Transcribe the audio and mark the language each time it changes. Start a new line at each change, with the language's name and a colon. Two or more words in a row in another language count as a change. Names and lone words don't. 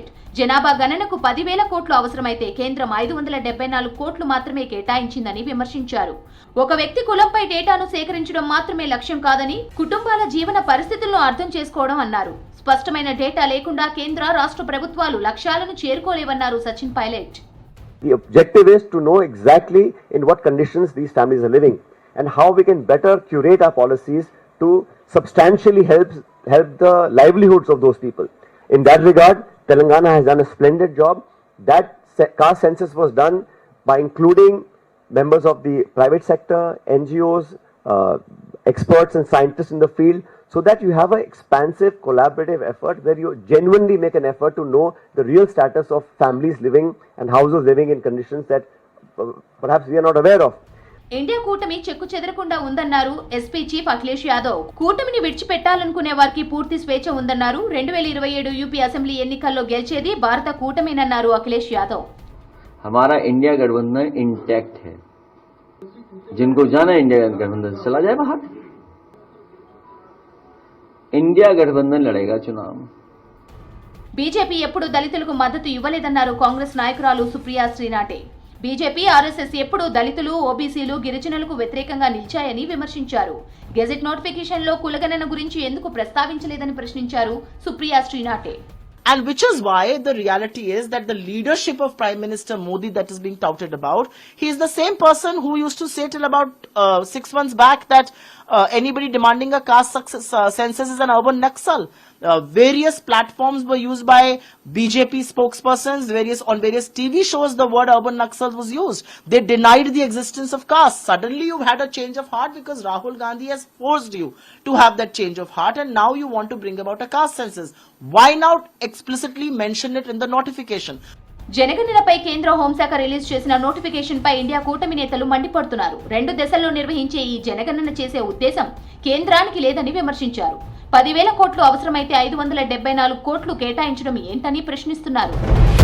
Telugu: జనాభా గణనకు 10,000 కోట్లు అవసరమైతే కేంద్రం 574 కోట్లు మాత్రమే కేటాయించిందని విమర్శించారు. ఒక వ్యక్తి కులంపై డేటాను సేకరించడం మాత్రమే లక్ష్యం కాదని, కుటుంబాల జీవన పరిస్థితులను అర్థం చేసుకోవడం అన్నారు. స్పష్టమైన డేటా లేకుండా కేంద్ర, రాష్ట్ర ప్రభుత్వాలు లక్ష్యాలను చేరుకోలేవన్నారు సచిన్ పైలట్.
English: The objective is to know exactly in what conditions these families are living, and how we can better curate our policies to substantially help the livelihoods of those people. In that regard, Telangana has done a splendid job. That caste census was done by including members of the private sector, NGOs, experts and scientists in the field, so that you have an expansive collaborative effort where you genuinely make an effort to know the real status of families living and households living in conditions that perhaps we are not aware of.
Telugu: ఇండియా కూటమి చెక్కు చెదరకుండా ఉందన్నారు SP చీఫ్ అఖిలేష్ యాదవ్. కూటమిని విడిచిపెట్టాలనుకునే వారికి పూర్తి స్వేచ్ఛ ఉందన్నారు. 2027 UP అసెంబ్లీ ఎన్నికల్లో గెలిచేది భారత కూటమినన్నారు అఖిలేష్ యాదవ్.
Hindi: हमारा इंडिया गठबंधन इंटैक्ट है. जिनको जाना इंडिया गठबंधन से चला जाए बाहर. इंडिया गठबंधन लड़ेगा चुनाव.
Telugu: బీజేపీ ఎప్పుడు దళితులకు మద్దతు ఇవ్వలేదన్నారు కాంగ్రెస్ నాయకురాలు సుప్రియా శ్రీనాటే. బీజేపీ, RSS ఎప్పుడు దళితులు, ఓబీసీలు, గిరిజనులకు వ్యతిరేకంగా నిలిచాయని విమర్శించారు.
English: gazette notification
Telugu: లో కులగణన గురించి ఎందుకు ప్రస్తావించలేదని ప్రశ్నించారు సుప్రియా శ్రీనాటే.
English: And which is why the reality is that the leadership of Prime Minister Modi that is being touted about, he is the same person who used to say till about 6 months back that anybody demanding a caste census is an urban Naxal. Various platforms were used by BJP spokespersons, on various TV shows the word urban Naxal was used. They denied the existence of caste. Suddenly you've had a change of heart because Rahul Gandhi has forced you to have that change of heart, and now you want to bring about a caste census. Why not explicitly mention it in the notification?
Telugu: జనగణనపై కేంద్ర హోంశాఖ రిలీజ్ చేసిన నోటిఫికేషన్ పై ఇండియా కూటమి నేతలు మండిపడుతున్నారు. 2 దశల్లో నిర్వహించే ఈ జనగణన చేసే ఉద్దేశం కేంద్రానికి లేదని విమర్శించారు. 10,000 కోట్లు అవసరమైతే 574 కోట్లు కేటాయించడం ఏంటని ప్రశ్నిస్తున్నారు.